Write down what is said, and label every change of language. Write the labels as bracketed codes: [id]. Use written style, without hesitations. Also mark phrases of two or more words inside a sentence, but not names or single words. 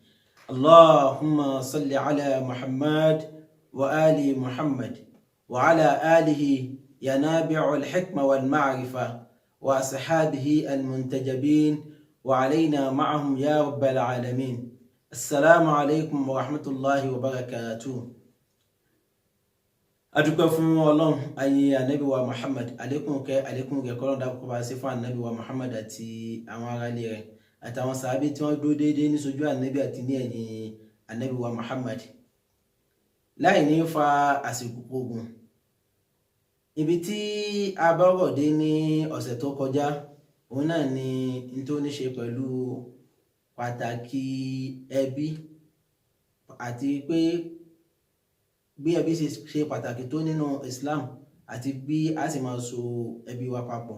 [ar] اللهم صل على محمد وآل محمد وعلى آله ينابع الحكمة والمعرفة وأصحابه المنتجبين وعلينا معهم يا رب العالمين. السلام عليكم ورحمة الله وبركاته. [yo] adúpẹ́ fún Ọlọ́run, ayé ànábì wa Muhammad, àlékún kẹ́ kọ́lọ́n dákú bá sí fún ànábì wa Muhammad àti àwọn aráalé rẹ̀ àtàwọn sàábé tí wọ́n dúró déédéé ní sójú ànábì àti ní ẹ̀yìn ànábì wa Muhammad. láì ní fa àsìkò ogun, ibi tí a bá rọ̀ dé ní ọ̀sẹ̀ tó kọjá, òun náà ni n tó ní ṣe pẹ̀lú pàtàkì ẹbí àti pé bí ẹbí ṣe pàtàkì tó nínú Islam àti bí a sì máa so ẹbí wa papọ̀.